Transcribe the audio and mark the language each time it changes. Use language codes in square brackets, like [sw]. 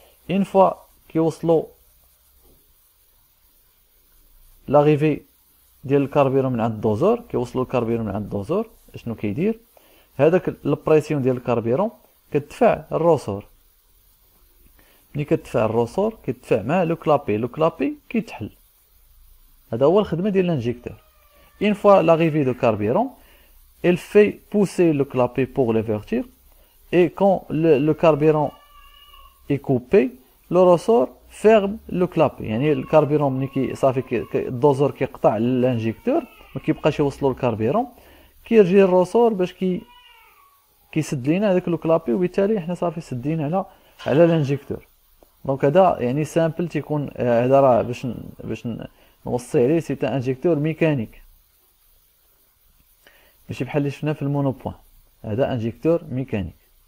[ar] اون فوا كيوصلوا لاغيفي ديال الكاربيرون من عند الدوزور، كيوصلوا الكاربيرون من عند الدوزور، شنو كيدير؟ هذاك البريسيون ديال الكاربيرون كتدفع الروسور. ملي كتدفع الروسور كيدفع مع لو كلابي كيتحل. هذا هو الخدمه ديال الانجيكتور. [fr] اون فوا لاغيفي دو كاربيرون elle fait pousser le clapet pour l'ouverture, et quand le carburant est coupé, le ressort ferme le clapet. [ar] يعني الكاربيرون ملي صافي الدوزور كيقطع الانجيكتور ما كيبقاش يوصلوا الكاربيرون، كيرجي الرسور باش كيسد لينا هذاك لو كلابي، وبالتالي حنا صافي سدين على الانجيكتور. دونك هذا يعني سامبل تيكون، هذا راه باش نوصي عليه سي ان انجيكتور ميكانيك، ماشي بحال اللي شفنا في المونوبوان. هذا انجيكتور ميكانيك.